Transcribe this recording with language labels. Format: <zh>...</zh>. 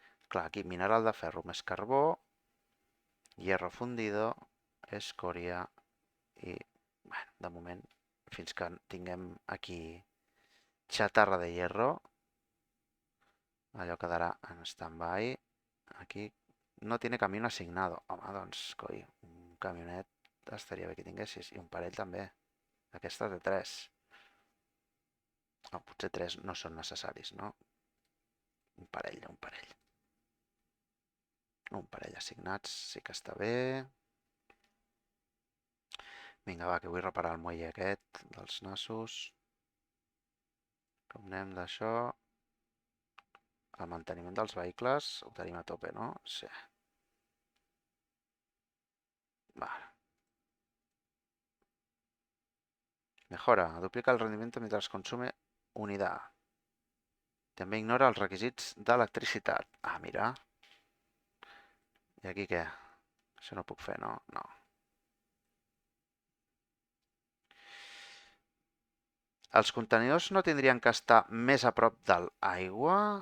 <ca>Clar, aquí mineral de ferro més carbó,</ca> <es>hierro fundido,</es> <ca>escòria i, bueno, de moment, fins que tinguem aquí xatarra de hierro, allò quedarà en stand-by.</ca> <es>Aquí no tiene camión asignado.</es> <ca>Home, doncs, coi, un camionet estaria bé que tinguessis, i un parell també. Aquestes de 3. Oh, potser 3 no són necessaris, no? Un parell, un parell. Un parell assignats, sí que està bé. Vinga, va, que vull reparar el muelle aquest dels nassos. Com anem d'això? El manteniment dels vehicles ho tenim a tope, no? Sí. Vale.</ca> <es>Mejora. Duplica el rendimiento mientras consume unidad.</es> <ca>També ignora els requisits d'electricitat. Ah, mira. I aquí què? Això no puc fer, no? No. Els contenidors no tindrien que estar més a prop de l'aigua?</ca>